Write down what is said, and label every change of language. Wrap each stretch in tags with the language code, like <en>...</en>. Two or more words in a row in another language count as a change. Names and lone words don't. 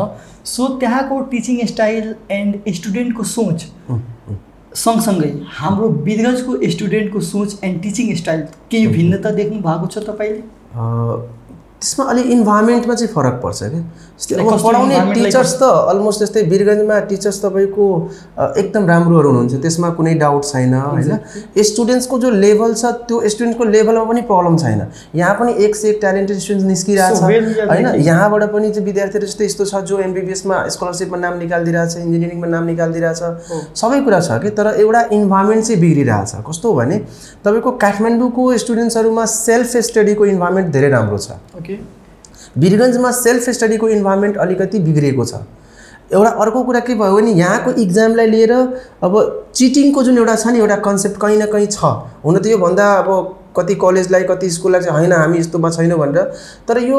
<ne>सो त्यहाँको</ne> <en>teaching style and</en> <ne>स्टुडेन्टको सोच सँगसँगै हाम्रो वीरगन्जको स्टुडेन्टको सोच</ne> <en>and teaching style</en> <ne>केही भिन्नता देख्नु भएको छ तपाईँले? त्यसमा अलि इन्भाइरोमेन्टमा चाहिँ फरक पर्छ क्या जस्तै अब पढाउने टिचर्स त अलमोस्ट जस्तै वीरगन्जमा टिचर्स तपाईँको एकदम राम्रोहरू हुनुहुन्छ त्यसमा कुनै डाउट छैन होइन स्टुडेन्ट्सको जो लेभल छ त्यो स्टुडेन्टको लेभलमा पनि प्रब्लम छैन यहाँ पनि</ne> <hi>एक से एक</hi> <en>talented students</en> <ne>निस्किरहेछ होइन यहाँबाट पनि चाहिँ विद्यार्थीहरू जस्तै यस्तो छ जो एमबिबिएसमा स्कलरसिपमा नाम निकालिदिरहेछ इन्जिनियरिङमा नाम निकालिदिरहेछ सबै कुरा छ कि तर एउटा इन्भाइरोमेन्ट चाहिँ बिग्रिरहेछ कस्तो हो भने तपाईँको काठमाडौँको स्टुडेन्ट्सहरूमा</ne> <en>self studyको</en> <ne>इन्भाइरोमेन्ट धेरै राम्रो छ वीरगन्जमा</ne> <en>self studyको</en> <ne>इन्भाइरोमेन्ट अलिकति बिग्रिएको छ एउटा अर्को कुरा के भयो भने यहाँको इक्जामलाई लिएर अब चिटिङको जुन एउटा छ नि एउटा कन्सेप्ट कहीँ न कहीँ छ हुन त यो भन्दा अब कति कलेजलाई कति स्कुललाई चाहिँ होइन हामी यस्तोमा छैनौँ भनेर तर यो</ne>